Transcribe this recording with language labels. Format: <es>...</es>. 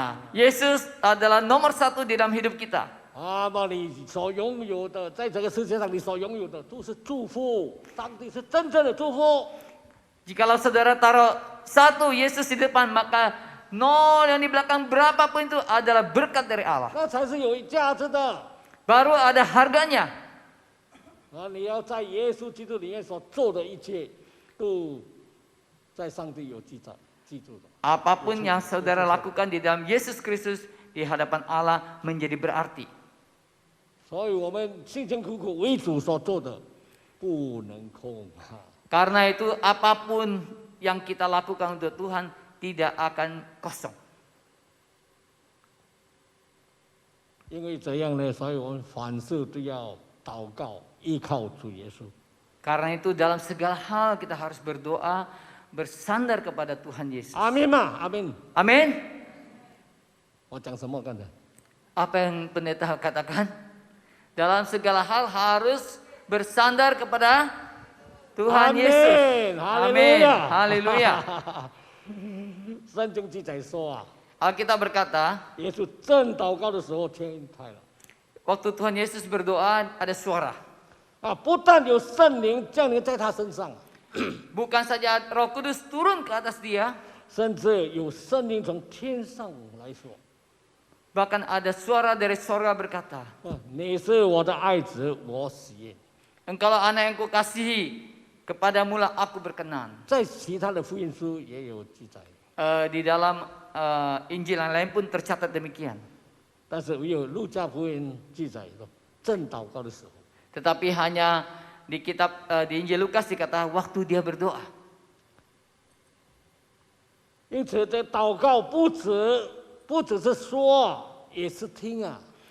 <id>Yesus adalah nomor satu di dalam hidup kita.</id> <zh>把你所拥有的，在这个世界上你所拥有的都是祝福，上帝是真正的祝福。</zh> <id>Jikalau saudara taruh satu Yesus di depan, maka nol yang di belakang berapapun itu adalah berkat dari Allah.</id> <zh>那才是有价值的。</zh> <id>Baru ada harganya.</id> <zh>你要在耶稣基督里面所做的一切，都在上帝有记住的。</zh> <id>Apapun yang saudara lakukan di dalam Yesus Kristus di hadapan Allah menjadi berarti.</id> <zh>所以我们辛辛苦苦为主所做的，不能空。</zh> <id>Karena itu apapun yang kita lakukan untuk Tuhan tidak akan kosong.</id> <zh>因为这样呢，所以我们凡事都要祷告，依靠主耶稣。</zh> <id>Karena itu dalam segala hal kita harus berdoa, bersandar kepada Tuhan Yesus.</id> <zh>阿门嘛，阿门。</zh> <id>Amin.</id> <zh>我讲什么刚才？</zh> <id>Apa yang pendeta katakan? Dalam segala hal harus bersandar kepada Tuhan Yesus. Amin. Haleluya.</id> <zh>圣经记载说啊，</zh> <id>Alkitab berkata,</id> <zh>耶稣正祷告的时候，天开了。</zh> <id>waktu Tuhan Yesus berdoa ada suara.</id> <zh>不但有圣灵降临在他身上，</zh> <id>Bukan saja Roh Kudus turun ke atas dia,</id> <zh>甚至有圣灵从天上来说</zh> <id>bahkan ada suara dari sorga berkata,</id> <zh>你是我的爱子，我喜悦。</zh> <id>Engkaulah anak yang kukasihi, kepadamulah aku berkenan.</id> <zh>在其他的福音书也有记载。</zh> <id>Di dalam Injil yang lain pun tercatat demikian.</id> <zh>但是唯有路加福音记载说，正祷告的时候，</zh> <id>Tetapi hanya di kitab di Injil Lukas dikata waktu dia berdoa.</id> <zh>因此这祷告不只是说，也是听啊。</zh>